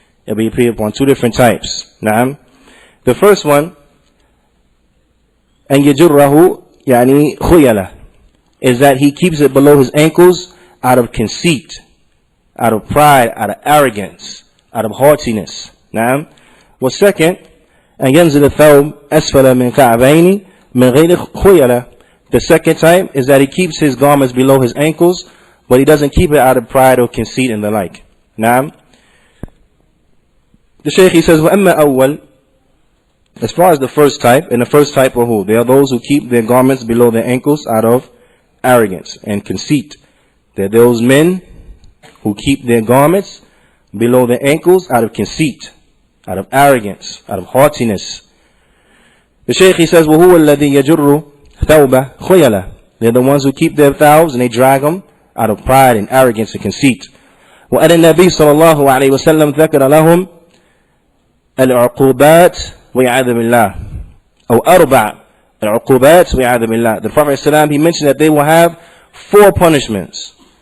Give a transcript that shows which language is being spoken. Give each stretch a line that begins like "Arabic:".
English: It will be upon two different types. Naam? The first one,
Arabic: أن يجره يعني خيلة,
English: is that he keeps it below his ankles out of conceit, out of pride, out of arrogance, out of haughtiness. Naam? Well, second,
Arabic: أن ينزل الثوب أسفل من كعبين من غير خيلة.
English: The second type is that he keeps his garments below his ankles, but he doesn't keep it out of pride or conceit and the like. Naam? The Shaykh, he says,
Arabic: وَأَمَّا أَوَّلْ,
English: as far as the first type, and the first type are who? They are those who keep their garments below their ankles out of arrogance and conceit. They're those men who keep their garments below their ankles out of conceit, out of arrogance, out of haughtiness. The Shaykh, he says,
Arabic: وَهُوَ الَّذِي يَجُرُّ ثَوْبَ خُيَلَةً.
English: They're the ones who keep their thawbs and they drag them out of pride and arrogance and conceit.
Arabic: وَأَنَ النَّبِيُّ صَلَى اللَّهُ عَلَيْهِ وَسَلَّمْ ذَكَرَ لَهُمْ الْعُقُوبَاتِ وَيَعَاذُ بِاللَّهِ أو أربع العقوبات وَيَعَاذُ بِاللَّهِ.
English: The Prophet ﷺ, he mentioned that they will have 4 punishments.